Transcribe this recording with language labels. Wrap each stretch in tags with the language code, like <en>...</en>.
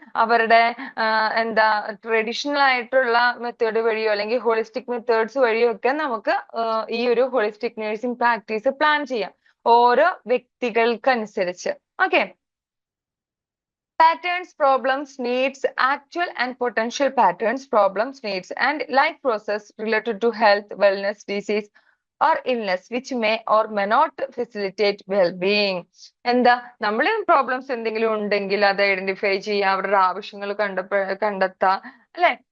<ml>അവരുടെ എന്താ ട്രഡീഷണൽ ആയിട്ടുള്ള മെത്തേഡ് വഴിയോ അല്ലെങ്കിൽ ഹോളിസ്റ്റിക് മെത്തേഡ്സ് വഴിയോ ഒക്കെ നമുക്ക് ഈ ഒരു ഹോളിസ്റ്റിക് നഴ്സിംഗ് പ്രാക്ടീസ് പ്ലാൻ ചെയ്യാം ഓരോ വ്യക്തികൾക്കനുസരിച്ച്.</ml> <en>Okay, patterns, problems, needs, actual and potential patterns, problems, needs, and life process related to health, wellness, disease, or illness which may or may not facilitate well-being.</en> <ml>എന്താ, നമ്മൾ problems എന്തെങ്കിലും ഉണ്ടെങ്കിൽ അത് identify ചെയ്യുക, അവരുടെ ആവശ്യങ്ങൾ കണ്ടെത്താ അല്ലെ.</ml>